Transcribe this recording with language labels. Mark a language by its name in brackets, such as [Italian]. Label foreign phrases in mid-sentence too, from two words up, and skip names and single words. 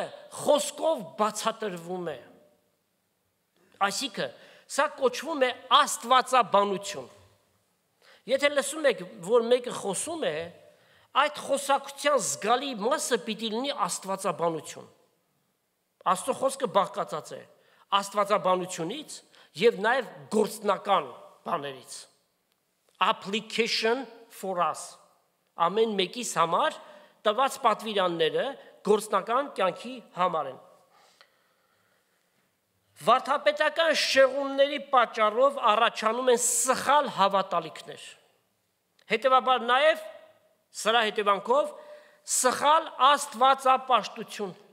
[Armenian] խոսքով բացատրվում է։ Այսինքն, սա կոչվում է աստվածաբանություն։ Եթե լսում եք, որ մեկը խոսում է, այդ խոսակցության զգալի մասը պիտի լինի աստվածաբանություն։ Աստծո խոսքը բաղկացած է աստվածաբանությունից եւ նաեւ գործնական բաներից։ [English] Application for us։ [Armenian] Ամեն մեկիս համար տված պատվիրանները գործնական կյանքի համար են։ Վարդապետական շեղումների պատճառով առաջանում են սխալ հավատալիքներ։ Հետևաբար նաև սրա հետևանքով սխալ աստվածապաշտություն։